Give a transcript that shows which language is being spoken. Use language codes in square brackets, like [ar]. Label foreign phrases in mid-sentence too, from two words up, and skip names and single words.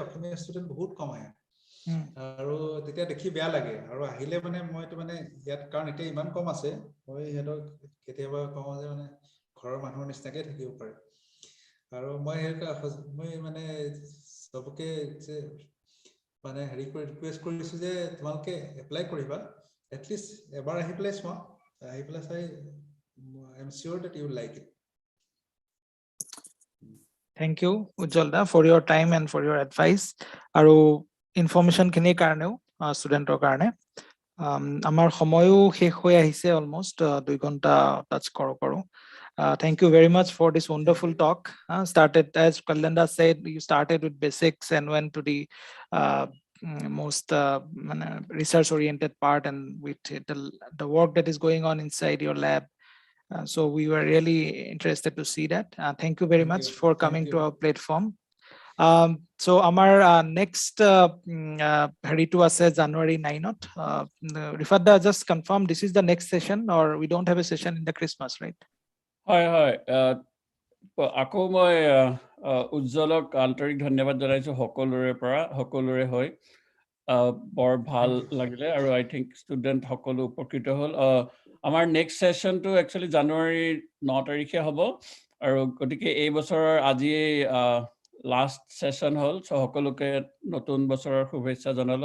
[as] অসমীয়া ষ্টুডেন্ট বহুত কম আহে আৰু তেতিয়া দেখি বেয়া লাগে আৰু আহিলে মানে মইটো মানে ইয়াত কাৰণ এতিয়া ইমান কম আছে মই হেতক কেতিয়াবা কওঁ যে মানে ঘৰৰ মানুহৰ নিচিনাকে থাকিব পাৰে আৰু মই মানে সবকে যে মানে হেৰি কৰি ৰিকুৱেষ্ট কৰিছো যে তোমালোকে এপ্লাই কৰিবা [en] at least [as] এবাৰ আহি পেলাই চোৱা আহি পেলাই চাই [en] I am sure that you will like it. Thank you Ujjal da for your time and for your advice [as] আৰু ইনফৰমেশন খিনিৰ কাৰণেও ষ্টুডেন্টৰ কাৰণে আমাৰ সময়ও শেষ হৈ আহিছে অলমোস্ট 2 ঘন্টা টাচ কৰো [en] Thank you very much for this wonderful talk. Started, as Kalanda said, you started with basics and went to the most research-oriented part, and with the work that is going on inside your lab. So we were really interested to see that. Thank you very much for coming to our platform. So our next Haritu ase January 9th. Rifadda, just confirm this is the next session, or we don't have a session in the Christmas, right? Hi. [as] আকৌ মই উজ্জ্বলক আন্তৰিক ধন্যবাদ জনাইছো সকলোৰে হৈ বৰ ভাল লাগিলে আৰু [en] I think [as] ষ্টুডেণ্ট সকলো উপকৃত হ'ল আমাৰ নেক্সট সেশনটো একচুয়ালি জানুৱাৰী 9 তাৰিখে হ'ব আৰু গতিকে এই বছৰৰ আজি [en] last session [as] হ'ল সকলোকে নতুন বছৰৰ শুভেচ্ছা জনালো